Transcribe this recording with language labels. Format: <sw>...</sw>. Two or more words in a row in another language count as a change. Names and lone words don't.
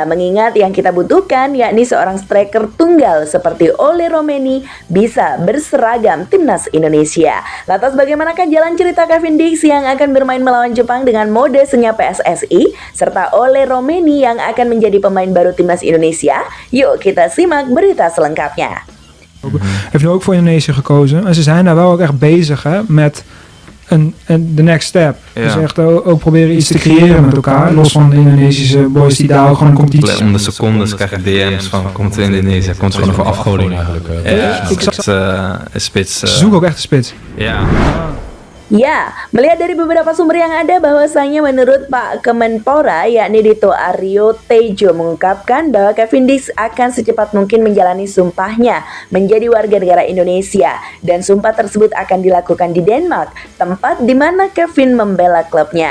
<id>Mengingat yang kita butuhkan, yakni seorang striker tunggal seperti Ole Romeni bisa berseragam timnas Indonesia. Lantas bagaimanakah jalan cerita Kevin Dix yang akan bermain melawan Jepang dengan mode senyap PSSI, serta Ole Romeni yang akan menjadi pemain baru timnas Indonesia? Yuk kita simak berita selengkapnya.</id> <nl>Heeft nu ook voor Indonesië gekozen. En ze zijn daar wel ook echt bezig met de</nl> <en>next step.</en> <nl>Ja. Dus echt ook proberen iets te creëren met elkaar. Los van de Indonesische boys die daar ook gewoon een competitie. Om de secondes krijg ik DM's van komt er Indonesië, komt er Gewoon gewoon voor afgoding eigenlijk. Ik zag een spits. ze zoeken ook echt een spits. Ja.</nl> <id>Ya, melihat dari beberapa sumber yang ada bahwasanya menurut Pak Kemenpora yakni Dito Aryo Tejo mengungkapkan bahwa Kevin Dix akan secepat mungkin menjalani sumpahnya menjadi warga negara Indonesia dan sumpah tersebut akan dilakukan di Denmark, tempat di mana Kevin membela klubnya.</id>